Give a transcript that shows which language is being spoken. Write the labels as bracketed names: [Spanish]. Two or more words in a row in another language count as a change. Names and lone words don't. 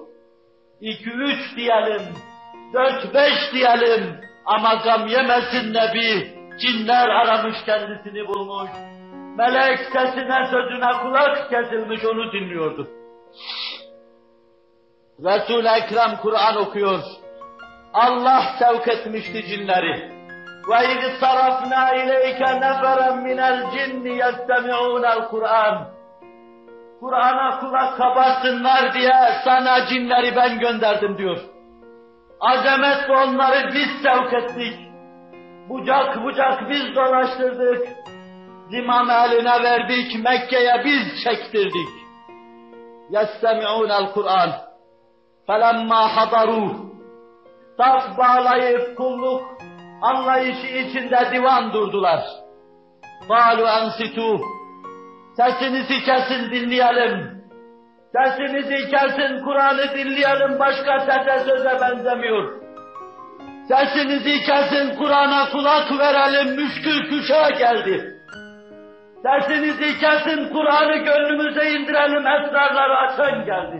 [Turkish] 2-3 diyelim, 4-5 diyelim ama gam yemesin Nebi, cinler aramış kendisini bulmuş. Melek sesine sözüne kulak kesilmiş onu dinliyordu. Resul-i Ekrem Kur'an okuyor. Allah sevk etmişti cinleri. [Arabic] وَاِذْ صَرَفْنَا اِلَيْكَ نَفَرًا مِنَ الْجِنِّ يَسْتَمِعُونَ الْقُرْآنِ [Turkish] Kur'an'a kulak kabarsınlar diye sana cinleri ben gönderdim diyor. Azamet onları biz sevk ettik. Bucak bucak biz dolaştırdık. Zimam eline verdik, Mekke'ye biz çektirdik. [Arabic] يَسْتَمِعُونَ الْقُرْآنِ فَلَمَّا حَضَرُوهُ [Turkish] Saf bağlayıp kulluk anlayışı içinde divan durdular. [Arabic] قَالُوا أَنْسِتُوا [Turkish] Sesinizi kesin dinleyelim. Sesinizi kesin Kur'an'ı dinleyelim, başka sese söze benzemiyor. Sesinizi kesin Kur'an'a kulak verelim, müşkül kuşağa geldi. Sesinizi kesin Kur'an'ı gönlümüze indirelim, esrarları açan geldi.